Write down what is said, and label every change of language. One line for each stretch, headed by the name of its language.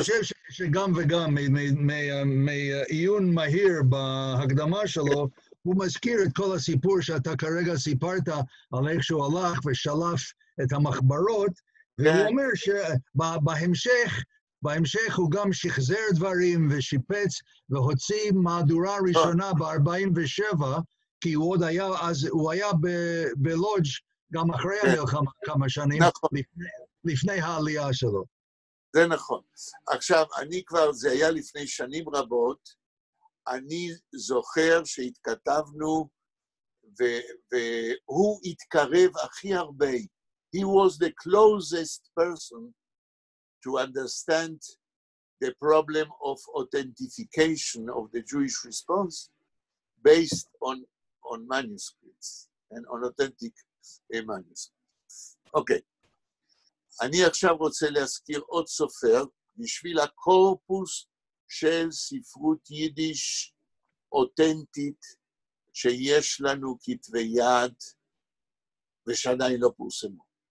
Hebrew: חושב שגם וגם, מעיון מהיר בהקדמה שלו, הוא מזכיר את כל הסיפור שאתה כרגע סיפרת על איך שהוא הלך ושלף את המחברות, והוא אומר שבהמשך הוא גם שחזר דברים ושיפץ והוציא מהדורה ראשונה ב-47, כי הוא עוד היה, אז הוא היה בלודג' גם אחרי המלחמה כמה שנים, לפני העלייה שלו. זה נכון. עכשיו, אני כבר, זה היה לפני שנים רבות, אני זוכר שהתכתבנו, והוא התקרב הכי הרבה.
English: He was the closest person to understand the problem of authentication of the Jewish response based on manuscripts and on authentic manuscripts.
Hebrew: אוקיי. אני עכשיו רוצה להזכיר עוד סופר, בשביל הקורפוס של ספרות יידיש אותנטית, שיש לנו כתבי יד, ושעדיין לא פורסמו.